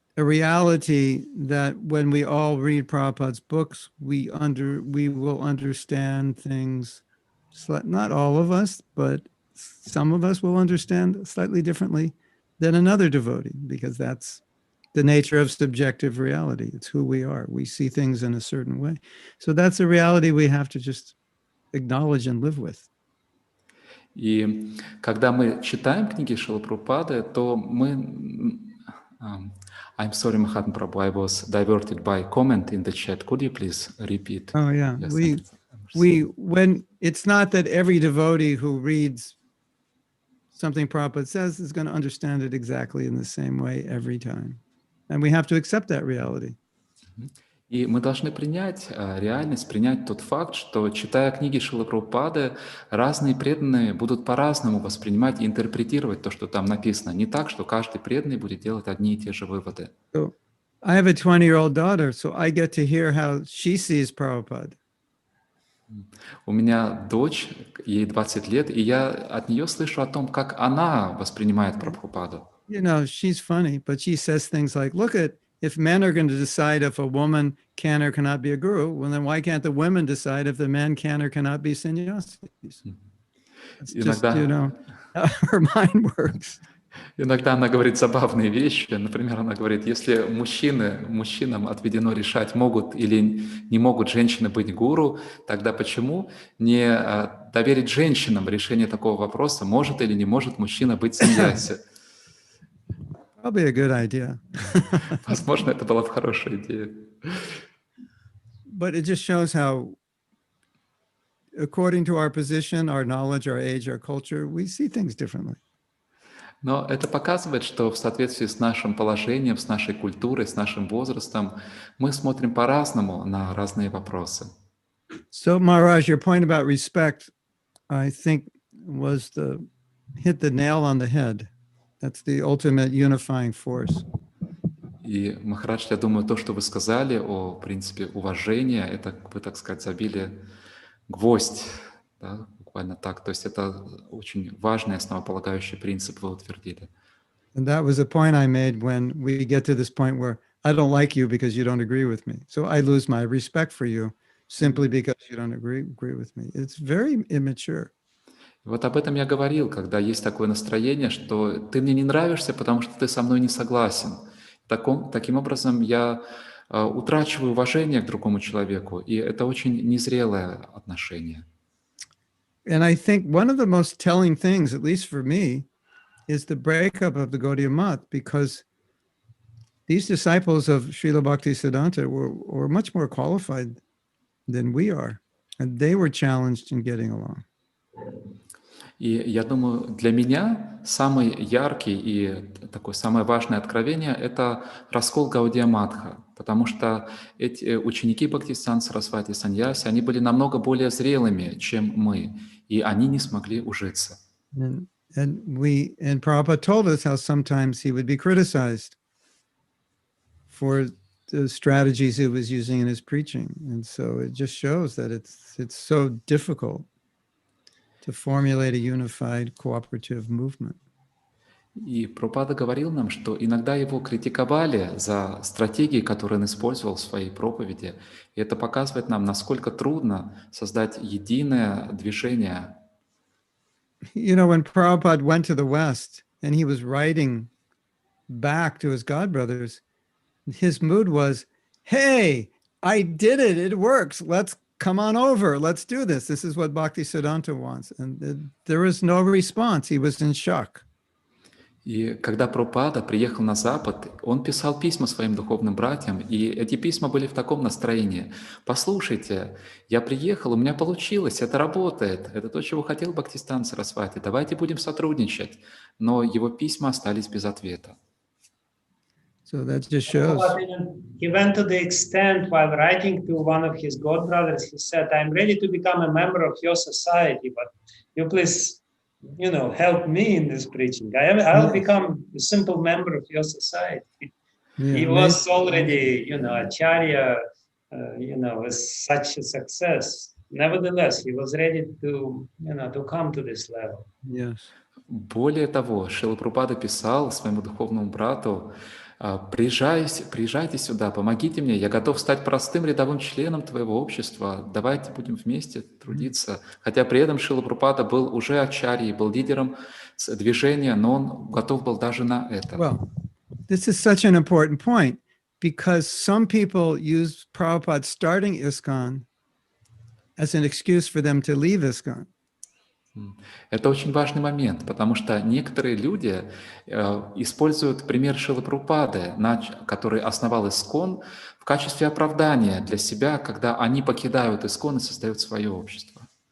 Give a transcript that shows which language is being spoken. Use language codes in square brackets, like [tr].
[en] a reality that when we all read Prabhupada's books, we will understand things, not all of us, but some of us will understand slightly differently than another devotee, because that's the nature of subjective reality. It's who we are. We see things in a certain way. So that's a reality we have to just acknowledge and live with. [ru] И когда мы читаем книги Шрилы Прабхупады, то мы... [en] I'm sorry, Mahatma Prabhu, I was diverted by comment in the chat. Could you please repeat? Oh, yeah. Your We sentence? when it's not that every devotee who reads something Prabhupada says is going to understand it exactly in the same way every time. And we have to accept that reality. [ru] И мы должны принять реальность, принять тот факт, что, читая книги Шрилы Прабхупады, разные преданные будут по-разному воспринимать и интерпретировать то, что там написано. Не так, что каждый преданный будет делать одни и те же выводы. [en] So I have a 20-year-old daughter, so I get to hear how she sees Prabhupada. [ru] У меня дочь, ей 20 лет, и я от нее слышу о том, как она воспринимает Прабхупаду. [en] You know, she's funny, but she says things like, look at, if men are going to decide if a woman can or cannot be a guru, well, then why can't the women decide if the men can or cannot be sannyasis? It's just, you know, how her mind works. [ru] Иногда она говорит забавные вещи. Например, она говорит, если мужчинам отведено решать, могут или не могут женщины быть гуру, тогда почему не доверить женщинам решение такого вопроса, может или не может мужчина быть саньяси? [en] Probably a good idea. [ru] Возможно, это была бы хорошая идея. [en] But it just shows how, according to our position, our knowledge, our age, our culture, we see things differently. [ru] Но это показывает, что в соответствии с нашим положением, с нашей культурой, с нашим возрастом, мы смотрим по-разному на разные вопросы. [en] So, Maharaj, your point about respect, I think, was hit the nail on the head. That's the ultimate unifying force. [ru] И, Махарадж, я думаю, то, что вы сказали о принципе уважения, это, вы, так сказать, забили гвоздь, да, буквально так. То есть это очень важный, основополагающий принцип вы утвердили. [en] And that was a point I made when we get to this point where I don't like you because you don't agree with me. So I lose my respect for you simply because you don't agree with me. It's very immature. [ru] Вот об этом я говорил, когда есть такое настроение, что ты мне не нравишься, потому что ты со мной не согласен. Таким образом, я утрачиваю уважение к другому человеку, и это очень незрелое отношение. [en] And I think one of the most telling things, at least for me, is the breakup of the Gaudiya Math, because these disciples of Srila Bhakti Siddhanta were much more qualified than we are, and they were challenged in getting along. [ru] И я думаю, для меня самый яркий и такое самое важное откровение – это раскол Гаудия Матха, потому что эти ученики Бхактисиданта Сарасвати Саньяси, они были намного более зрелыми, чем мы, и они не смогли ужиться. [en] And Prabhupada told us how sometimes he would be criticized for the strategies he was using in his preaching. And so it just shows that it's so difficult to formulate a unified cooperative movement. [ru] И Прабхупада говорил нам, что иногда его критиковали за стратегии, которые он использовал в своей проповеди. И это показывает нам, насколько трудно создать единое движение. [en] You know, when Prabhupada went to the West and he was writing back to his godbrothers, his mood was, hey, I did it. It works. Let's come on over. Let's do this. This is what Bhakti Siddhanta wants. And there was no response. He was in shock. [ru] И когда Прабхупада приехал на Запад, он писал письма своим духовным братьям, и эти письма были в таком настроении. Послушайте, я приехал, у меня получилось, это работает, это то, чего хотел Бхактисиданта Сарасвати, давайте будем сотрудничать. Но его письма остались без ответа. [en] So that just shows. He went to the extent while writing to one of his godbrothers, he said, I'm ready to become a member of your society, but you please, help me in this preaching. I'll become a simple member of your society. Yeah, He was already, Acharya, with such a success. Nevertheless, he was ready to come to this level. Yes. [ru] Более того, Шрила Прабхупада писал своему духовному брату, приезжайте сюда, помогите мне, я готов стать простым рядовым членом твоего общества, давайте будем вместе трудиться. Хотя при этом Срила Прабхупада был уже ачарьей, был лидером движения, но он готов был даже на это. [en] Well, this is such an important point because some people use Prabhupada starting ISKCON as an excuse for them to leave ISKCON. [ru] Это очень важный момент, потому что некоторые люди используют пример Шрилы Прабхупады, который основал ИСККОН, в качестве оправдания для себя, когда они покидают ИСККОН и создают свое общество.